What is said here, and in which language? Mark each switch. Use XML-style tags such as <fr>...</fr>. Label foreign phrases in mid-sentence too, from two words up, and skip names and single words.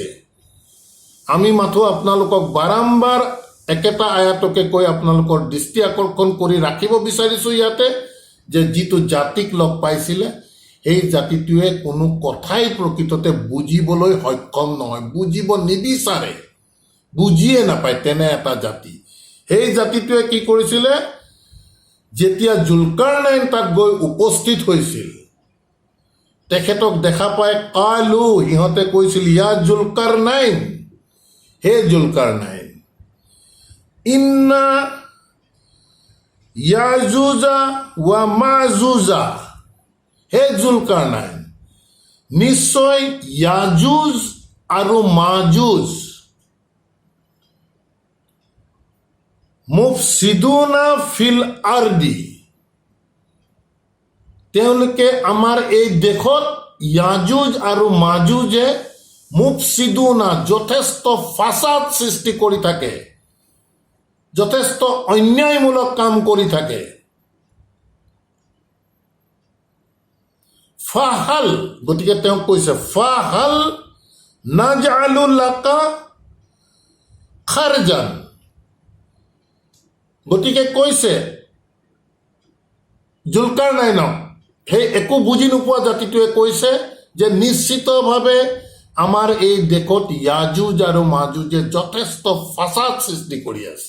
<as>আমি মাথো আপোনালোকক বাৰম্বাৰ একেটা আয়াতকে কৈ আপোনালোকৰ দৃষ্টি আকৰ্ষণ কৰি ৰাখিব বিচাৰিছোঁ ইয়াতে, যে যিটো জাতিক লগ পাইছিলে সেই জাতিটোৱে কোনো কথাই প্ৰকৃততে বুজিবলৈ সক্ষম নহয়, বুজিব নিবিচাৰে, বুজিয়ে নাপায়, তেনে এটা জাতি। সেই জাতিটোৱে কি কৰিছিলে, যেতিয়া জুলকাৰনাইন তাত গৈ উপস্থিত হৈছিল, তেখেতক দেখা পাই কালু, সিহঁতে কৈছিল</as> <ar>يا ذا القرنين,</ar> <as>হে জুলকাৰনাইন,</as> <ar>ইন্না يأجوج ومأجوج,</ar> <as>হে জুলকাৰনাইন, নিশ্চয় ইয়াজুজ আৰু মাজুজ</as> <ar>مفسدون في الأرض,</ar> <as>তেওঁলোকে আমাৰ এই দেশত ইয়াজুজ আৰু মাজুজে মুফছিদুনা যথেষ্ট ফাসাদ সৃষ্টি কৰি থাকে, যথেষ্ট অন্যায়মূলক কাম কৰি থাকে। ফাহাল, গতিকে তেওঁ কৈছে</as> <ar>فهل نجعل لك خرجا,</ar> <as>গতিকে কৈছে জুলকাৰনাইনক, সেই একো বুজি নোপোৱা জাতিটোৱে কৈছে যে নিশ্চিতভাৱে আমাৰ এই দেশত ইয়াজুজ আৰু মাজুজে যথেষ্ট ফাসাদ সৃষ্টি কৰি আছে।</as>